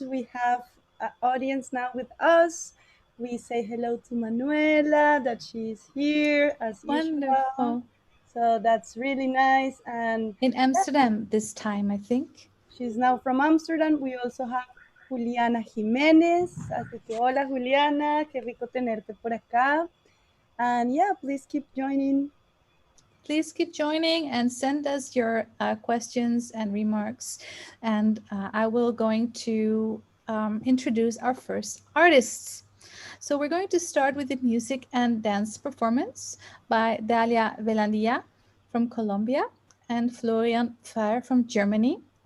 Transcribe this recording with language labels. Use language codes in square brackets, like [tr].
[en] We have an audience now with us. We say hello to Manuela, that she's here as usual. Wonderful. So that's really nice. And In Amsterdam this time, I think. she's now from Amsterdam. We also have Juliana Jiménez. [es] Así que hola Juliana, qué rico tenerte por acá. [en] And yeah, please keep joining. Please keep joining and send us your questions and remarks. And I will going to introduce our first artists. So we're going to start with the music and dance performance by Dalia Velandia from Colombia and Florian Pfaar from Germany.